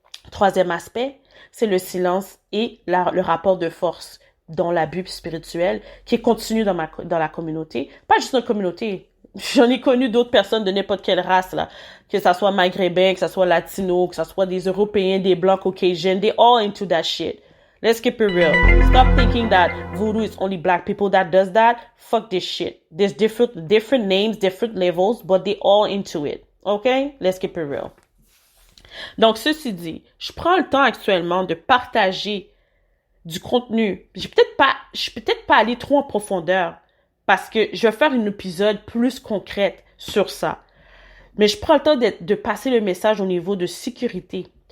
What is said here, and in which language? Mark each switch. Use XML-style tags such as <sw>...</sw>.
<fr>Troisième aspect, c'est le silence et le rapport de force dans l'abus spirituel qui est continu dans la communauté. Pas juste dans la communauté. J'en ai connu d'autres personnes de n'importe quelle race, là. Que ça soit maghrébin, que ça soit latino, que ça soit des Européens, des Blancs,</fr> <en>Caucasians, they all into that shit. Let's keep it real. Stop thinking that voodoo is only black people that does that. Fuck this shit. There's different names, different levels, but they all into it. Okay? Let's keep it real.</en> <fr>Donc, ceci dit, je prends le temps actuellement de partager du contenu. Je suis peut-être pas allé trop en profondeur parce que je vais faire un épisode plus concret sur ça. Mais je prends le temps de passer le message au niveau de sécurité.</fr>